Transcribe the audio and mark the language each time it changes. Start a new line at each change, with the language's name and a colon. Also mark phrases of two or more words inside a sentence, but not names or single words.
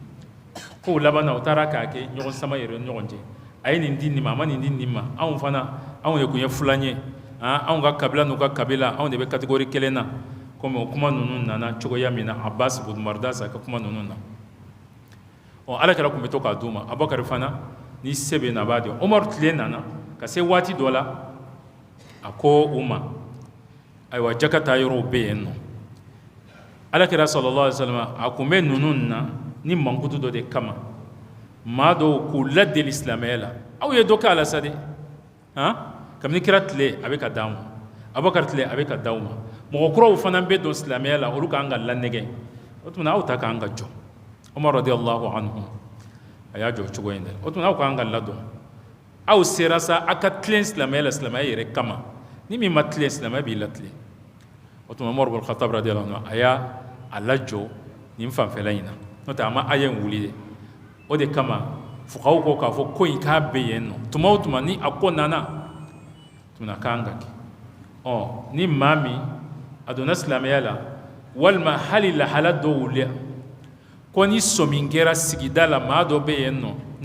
Bambara: ko laban na u taara k'a kɛ ɲɔgɔn sama yɛrɛ ni ɲɔgɔn cɛ a ye nin di nin ma a ma nin di nin ma anw fana anw de tun ye filan ye anw ka kabila n'u ka kabila anw de bɛ catégorie kelen na komi o kuma ninnu nana cogoya min na Abbas ibn Mardas ka kuma ninnu na alakira tun bɛ to k'a d'u ma Abubakar fana ni se bɛ na a b'a di Umaru tile nana ka se waati dɔ la a ko u ma ayiwa jaka taa yɔrɔw bɛ yen nɔ alakira
Arabic: صلى الله عليه وسلم
Bambara: a kun bɛ ninnu na ni mankutu dɔ de kama maa dɔw k'u ladeli silamɛya la aw ye dɔ kɛ a la sa dɛ kabini kira tile a bɛ ka d'aw ma Abubakar tile a bɛ ka d'aw ma mɔgɔ kuraw fana bɛ don silamɛya la olu k'an ka lanɛgɛ o tuma aw ta k'an ka jɔ Umar
Arabic: رضي الله عنه
Bambara: a y'a jɔ cogo in de o tuma aw k'an ka ladɔn aw sera sa a ka tilen silamɛya la silamɛya yɛrɛ kama ni min ma tilen silamɛya b'i latilen o tuma Umar ibn Khattab
Arabic: رضي الله عنه
Bambara: a y'a lajɔ nin fanfɛla in na n'o tɛ a ma aya in wuli de o de kama fuqahaw ko k'a fɔ ko in k'a bɛ yen nɔ tuma o tuma ni a ko nana tuma k'an ka kɛ ni maa min a donna silamɛya la walima hali lahala dɔw wuli ko ni sɔmin kɛra sigida la maa dɔ bɛ yen nɔ nin